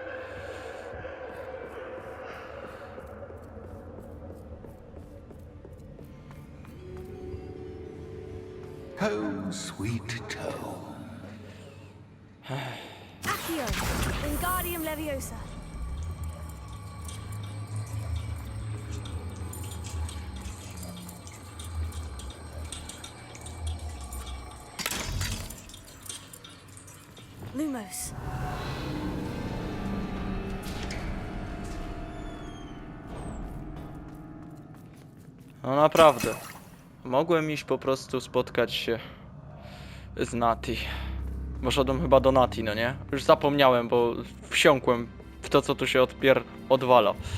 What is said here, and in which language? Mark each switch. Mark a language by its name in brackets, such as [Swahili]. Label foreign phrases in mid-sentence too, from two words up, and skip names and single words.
[English] Home, sweet home. Accio. Wingardium Leviosa. Lumos. [Polish] No naprawdę. Mogłem iść po prostu spotkać się z Nati. Poszedłem chyba do Nati, no nie? Już zapomniałem, bo wsiąkłem w to, co tu się odwala.